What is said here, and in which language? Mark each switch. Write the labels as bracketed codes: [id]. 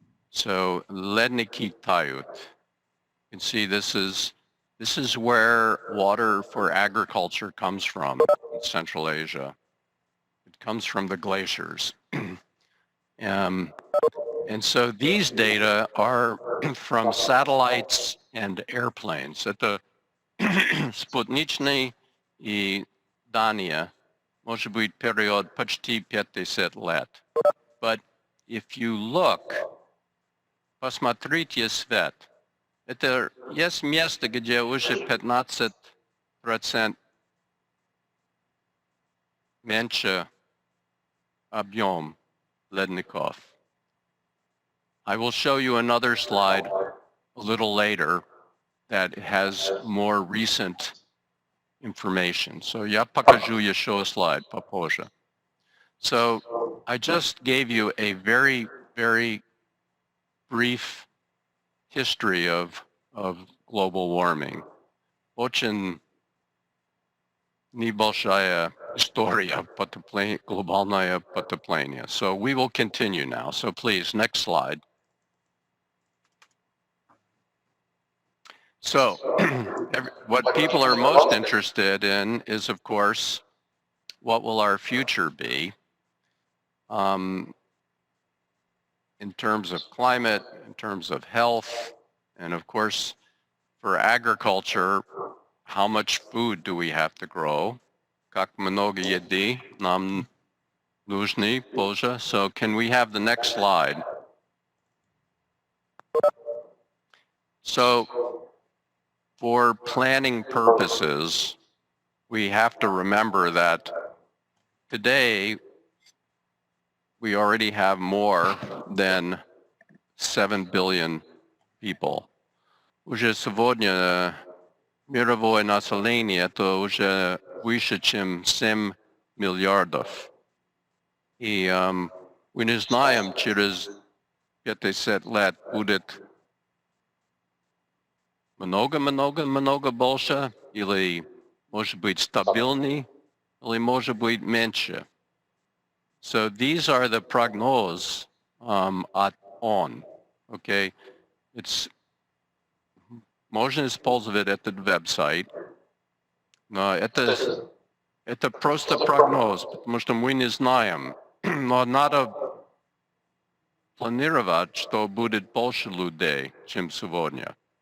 [en] So [ru] ledniki tayut. [en] You can see this is where water for agriculture comes from in Central Asia. It comes from the glaciers. And so these data are from satellites and airplanes. [ru] Это спутничные и данные, может быть, период почти 50 лет. [en] But if you look, [ru] посмотрите свет. Это есть место, где уже 15% меньше объем ледников. [en] I will show you another slide a little later that has more recent information. [ru] So я покажу еще слайд попозже. [en] So I just gave you a very, very brief history of global warming. [ru] Очень небольшая история глобальное потепление. [en] So we will continue now. So please, next slide. So what people are most interested in is, of course, what will our future be in terms of climate, in terms of health, and of course, for agriculture, how much food do we have to grow? [ru] Как много еды нам нужны позже? [en] So can we have the next slide? So for planning purposes, we have to remember that today we already have more than 7 billion people. [ru] Уже сегодня мировое население это уже выше, чем 7 миллиардов. И мы не знаем, через 50 лет будет много больше, или может быть стабильный, или может быть меньше. [en] So these are the prognosis at ON. [ru] Okay, можно использовать этот веб-сайт, но это просто прогноз, потому что мы не знаем. Но надо планировать, что будет больше людей, чем сегодня.